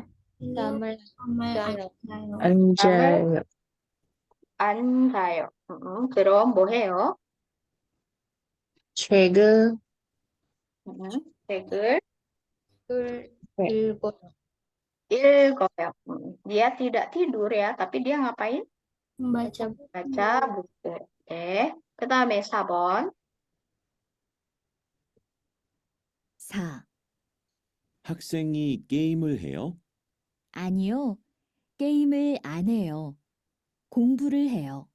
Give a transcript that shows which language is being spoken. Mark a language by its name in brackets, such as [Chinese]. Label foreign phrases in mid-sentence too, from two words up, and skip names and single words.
[Korean] 잠을 잠을 안 자요. 자요. 앉아요. 안 자요. 그럼 뭐 해요? 책을 책을 글 네. 읽어요. 읽어요. [Indonesian] Dia tidak tidur ya, tapi dia ngapain? membaca 바ca buku. [Korean] 네. 그 다음에 4번. 4. 학생이 게임을 해요? 아니요. 게임을 안 해요. 공부를 해요.